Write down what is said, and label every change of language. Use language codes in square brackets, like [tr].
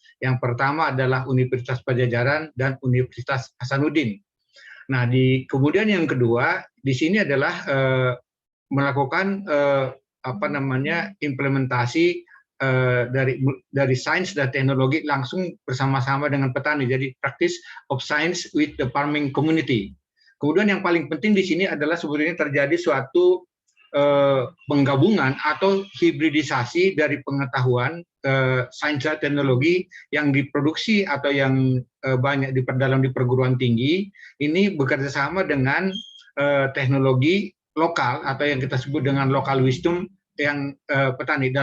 [id] Yang pertama adalah Universitas Pajajaran dan Universitas Hasanuddin. Nah, kemudian yang kedua di sini adalah melakukan implementasi dari sains dan teknologi langsung bersama-sama dengan petani. [en] Jadi practice of science with the farming community. [id] Kemudian yang paling penting di sini adalah sebetulnya terjadi suatu penggabungan atau hibridisasi dari pengetahuan sains dan teknologi yang diproduksi atau yang banyak diperdalam di perguruan tinggi, ini bekerja sama dengan teknologi lokal atau yang kita sebut dengan local wisdom yang petani.